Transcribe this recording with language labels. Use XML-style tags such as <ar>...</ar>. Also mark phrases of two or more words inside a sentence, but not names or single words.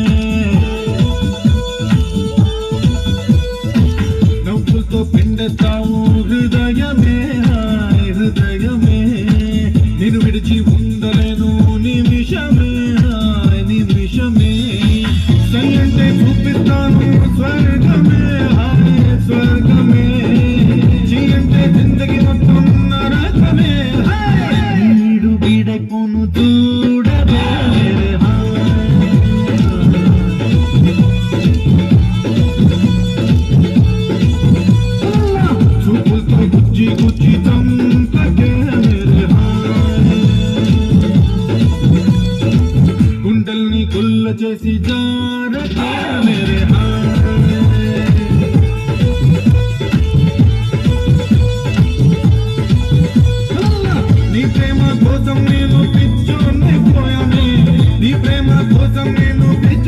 <te>నవ్వులతో పిండేస్తావు హృదయమే హాయ్ హృదయమే నేను విడిచి ఉండలేను నిమిషమే హాయ్ నిమిషమే సై అంటే చూపిస్తాను స్వర్గమే హాయ్ స్వర్గమే జీ అంటే జిందగీ మొత్తం నరకమే వీడైపోను చూడమే</te> <hi>मेरे हाय</hi> <te>చూపులతో గుచ్చి గుచ్చి చంపకే</te> <hi>मेरे हाय</hi> <te>గుండెల్ని గుల్ల చేసి జారకే</te> <hi>मेरे हाय</hi> <te>నీ ప్రేమ కోసం నేను పిచ్చోన్నైపోయానే నీ ప్రేమ కోసం నేను</te>